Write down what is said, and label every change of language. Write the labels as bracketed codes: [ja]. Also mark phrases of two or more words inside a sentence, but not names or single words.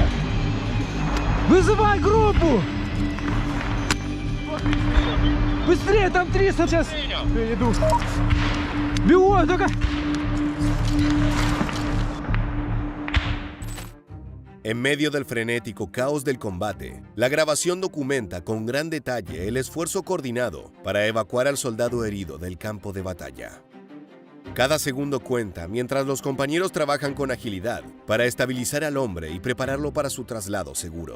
[ru] Вызывай группу! Быстрее, там 300 сейчас! Я иду. Бегу, только... [es] En medio del frenético caos del combate, la grabación documenta con gran detalle el esfuerzo coordinado para evacuar al soldado herido del campo de batalla. Cada segundo cuenta mientras los compañeros trabajan con agilidad para estabilizar al hombre y prepararlo para su traslado seguro.